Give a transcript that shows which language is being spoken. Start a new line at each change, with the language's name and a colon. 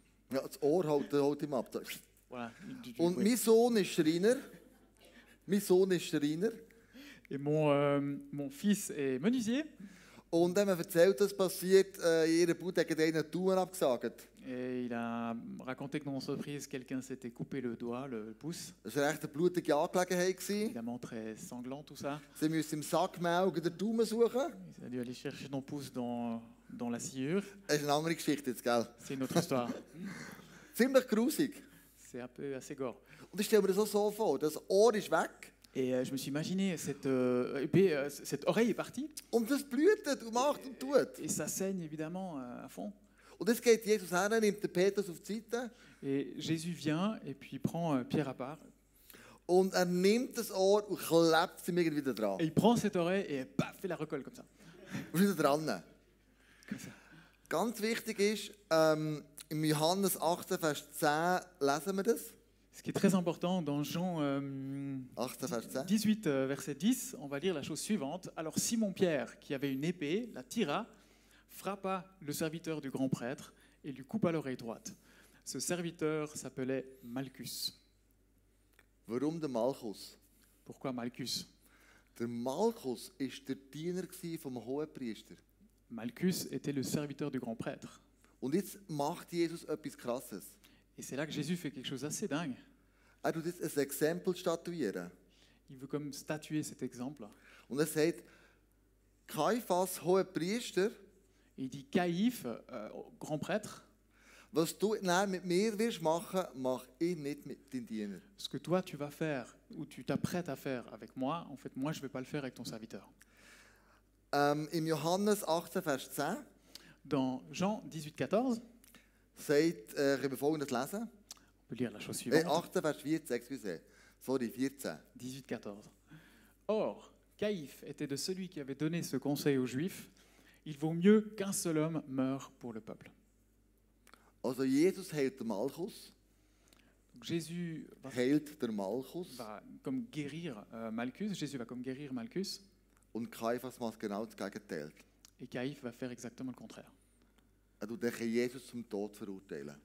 German: Ja, das Ohr holt ihm ab.
French: Voilà.
German: Und
French: Oui.
German: mein Sohn ist Schreiner. Mein Sohn ist Schreiner.
French: Et mon fils est menuisier.
German: Und er hat mir erzählt, dass passiert, in ihrer Bude hat einen die Daumen abgesagt.
French: Et il a raconté que dans l'entreprise, quelqu'un s'était coupé le doigt, le pouce.
German: Das war echt eine blutige Angelegenheit.
French: Évidemment très sanglant tout ça.
German: Sie müssen im Sackmehl den Daumen suchen.
French: Il a dû aller chercher ton pouce dans la sciure.
German: Das ist eine andere Geschichte jetzt, gell?
French: C'est une autre histoire.
German: Ziemlich grusig.
French: C'est un peu assez gore.
German: Und ich stelle mir das auch so vor, das Ohr ist weg
French: Et je me suis imaginé, cette oreille est partie
German: und das blutet und macht und tut.
French: et ça saigne évidemment à fond.
German: Und jetzt geht Jesus her, nimmt den Petrus auf die Seite
French: Et Jésus vient et puis prend Pierre à part.
German: und er nimmt das Ohr und klebt es ihm irgendwie wieder dran.
French: Et il prend cette oreille et paf, il la recolle comme ça.
German: Und wieder dran.
French: Comme ça.
German: Ganz wichtig ist, im Johannes 18, Vers 10 lesen wir das.
French: Ce qui est très important, dans Jean
German: 18, Vers 10.
French: 18, verset 10, on va lire la chose suivante. Alors Simon-Pierre, qui avait une épée, la tira, frappa le serviteur du grand prêtre et lui coupa l'oreille droite. Ce serviteur s'appelait Malchus.
German: Warum der Malchus?
French: Pourquoi Malchus?
German: Der Malchus war der Diener vom Hohenpriester.
French: Malchus était le serviteur du grand prêtre.
German: Und jetzt macht Jesus etwas Krasses.
French: Et c'est là que Jésus fait quelque chose d'assez dingue.
German: Er tut jetzt ein Exempel statuieren.
French: Il veut comme statuer cet exemple.
German: Und er sagt, Kaiphas, Hohenpriester,
French: Et il dit, Caïphe, grand prêtre,
German: was du dann mit mir wirst machen, mach ich nicht mit deinem Diener.
French: ce que toi tu vas faire, ou tu t'apprêtes à faire avec moi, en fait moi je ne vais pas le faire avec ton serviteur.
German: Im Johannes 18, Vers 10
French: Dans Jean 18, 14,
German: sagt, können wir Folgendes lesen?
French: on peut lire la chose suivante.
German: 18, Vers 14, excusez. Sorry, 14. 18, 14.
French: Or, Caïphe était de celui qui avait donné ce conseil aux Juifs. Il vaut mieux qu'un seul homme meure pour le peuple.
German: Also Jesus heilt den Malchus,
French: Donc Jésus
German: heilt der Malchus
French: va comme guérir Malchus. Jésus va comme guérir Malchus.
German: und Kaiphas macht genau das Gegenteil.
French: Et Caïphe va faire exactement le contraire.
German: Er tut Jesus zum Tod verurteilen.